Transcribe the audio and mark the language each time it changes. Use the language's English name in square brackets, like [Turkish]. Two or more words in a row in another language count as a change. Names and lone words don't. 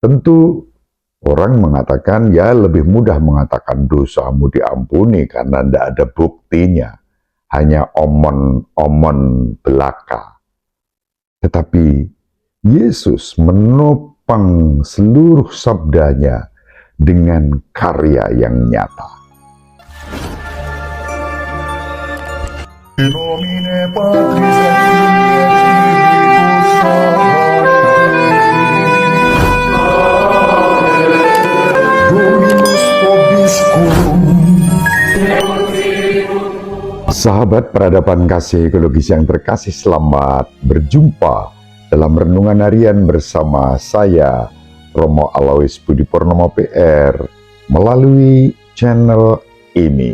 [Indonesian] Tentu orang mengatakan, ya lebih mudah mengatakan dosamu diampuni karena tidak ada buktinya. Hanya omon-omon belaka. Tetapi Yesus menopang seluruh sabdanya dengan karya yang nyata. [Latin] In nomine Patris et Filii Dominus vobiscum. [Indonesian] Sahabat peradaban kasih ekologis yang terkasih, selamat berjumpa dalam renungan harian bersama saya, Romo Alois Budi Purnomo PR, melalui channel ini.